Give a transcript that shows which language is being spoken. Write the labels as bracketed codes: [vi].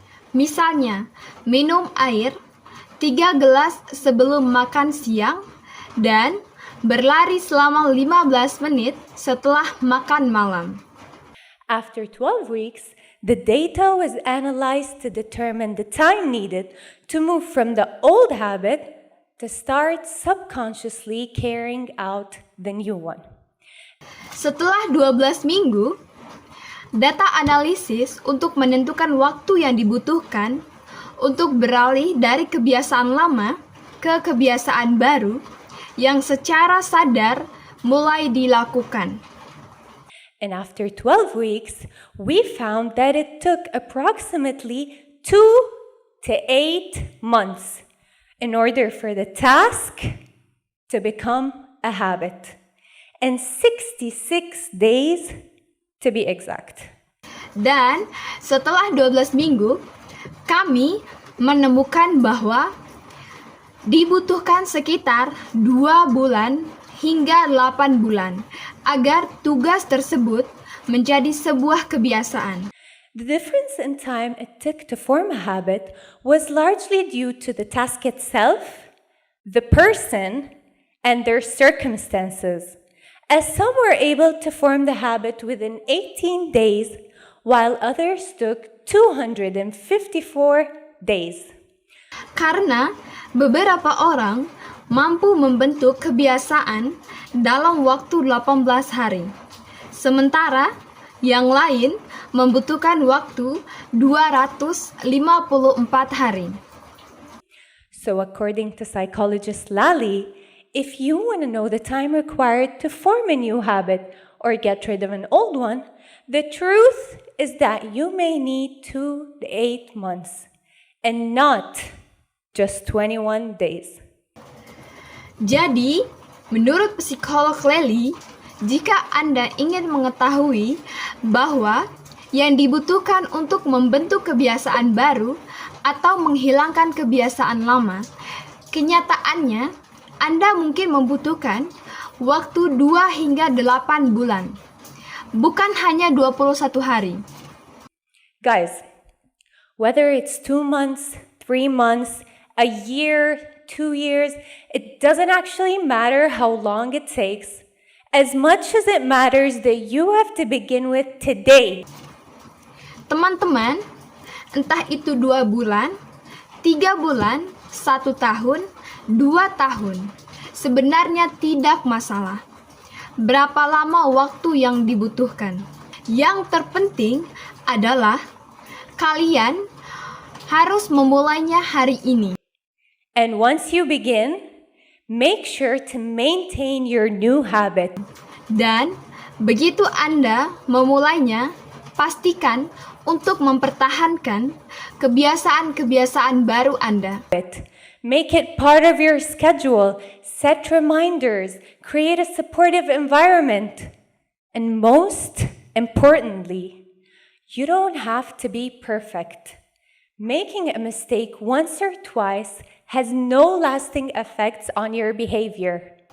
[id] Misalnya, minum air 3 gelas sebelum makan siang dan berlari selama 15 menit setelah makan malam. [en] After 12 weeks, the data was analyzed to determine the time needed to move from the old habit to start subconsciously carrying out the new one. [id] Setelah 12 minggu, data analisis untuk menentukan waktu yang dibutuhkan untuk beralih dari kebiasaan lama ke kebiasaan baru yang secara sadar mulai dilakukan. [en] And after 12 weeks, we found that it took approximately 2 to 8 months in order for the task to become a habit, and 66 days to be exact. [id] Dan setelah 12 minggu, kami menemukan bahwa dibutuhkan sekitar 2 bulan hingga 8 bulan agar tugas tersebut menjadi sebuah kebiasaan. [en] The difference in time it took to form a habit was largely due to the task itself, the person, and their circumstances, as some were able to form the habit within 18 days, while others took 254 days. [id] Karena beberapa orang mampu membentuk kebiasaan dalam waktu 18 hari, sementara yang lain membutuhkan waktu 254 hari. [en] So according to psychologist Lally, if you want to know the time required to form a new habit or get rid of an old one, the truth is that you may need 2 to 8 months and not just 21 days. [id] Jadi, menurut psikolog Lally, jika Anda ingin mengetahui bahwa yang dibutuhkan untuk membentuk kebiasaan baru atau menghilangkan kebiasaan lama, kenyataannya Anda mungkin membutuhkan waktu 2 hingga 8 bulan, bukan hanya 21 hari. [en] Guys, whether it's 2 months, 3 months, a year, 2 years, it doesn't actually matter how long it takes, as much as it matters that you have to begin with today. [id] Teman-teman, entah itu 2 bulan, 3 bulan, 1 tahun, 2 tahun, sebenarnya tidak masalah. Berapa lama waktu yang dibutuhkan? Yang terpenting adalah kalian harus memulainya hari ini. [en] And once you begin, make sure to maintain your new habit. [id] Dan begitu Anda memulainya, pastikan untuk mempertahankan kebiasaan-kebiasaan baru Anda. [en] Make it part of your schedule, set reminders, create a supportive environment. And most importantly, you don't have to be perfect. Making a mistake once or twice has no lasting effects on your behavior.